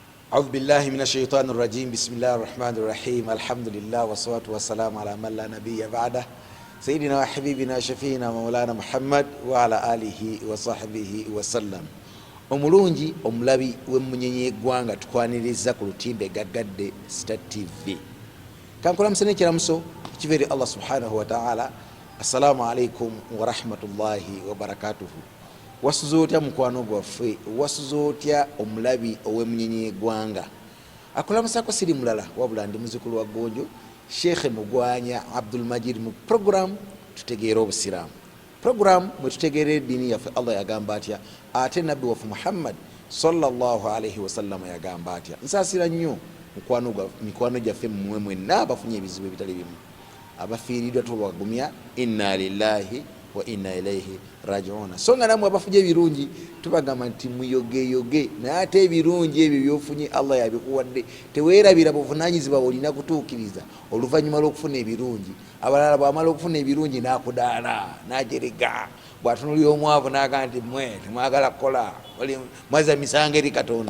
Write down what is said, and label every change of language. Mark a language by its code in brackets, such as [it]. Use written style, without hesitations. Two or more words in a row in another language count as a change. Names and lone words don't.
[ar] أعوذ بالله من الشيطان الرجيم بسم الله الرحمن الرحيم الحمد لله والصلاة والسلام على من لا نبي بعده سيدنا وحبيبنا شفينا مولانا محمد وعلى آله وصحبه وسلم. [lg] Omulungi omulabi w'emmunyenye eggwanga tukwaniriza ku lutimbe gaggadde Star TV. Kankulamusa n'ekiramuso kiva eri [ar] الله سبحانه وتعالى. السلام عليكم ورحمة الله وبركاته. [lg] Wasuza otya mukwano gwaffe, wasuza otya omulabi ow'emmunyenye eggwanga. Akulamusako siri mulala wabula ndi muzukulu wa Gonjo Sheikh Mugwanya Abdul Majid mu program tutegeera obusiraamu. Program mwe tutegeera eddiini yaffe Allah yagamba atya, ate nabbi waffe Muhammad [ar] صلى الله عليه وسلم [lg] yagamba atya. Nsaasira nnyo mikwano gyaffe mmwe mwenna abafunye ebizibu ebitali bimu, abafiiriddwa tubagumya [ar] إنا لله وإنا إليه راجعون. [lg] So nga namwe abafunye ebirungi tubagamba nti muyogeyoge, naye ate ebirungi ebyo byofunye Allah yabikuwadde teweerabira buvunaanyizibwa olina kutuukiriza oluvannyuma lw'okufuna ebirungi. Abalala bw'amala okufuna ebirungi n'akudaala n'ajerega, bw'atunuulira omwavu n'agamba nti mmwe temwagala kukola, mwaza misango eri Katonda.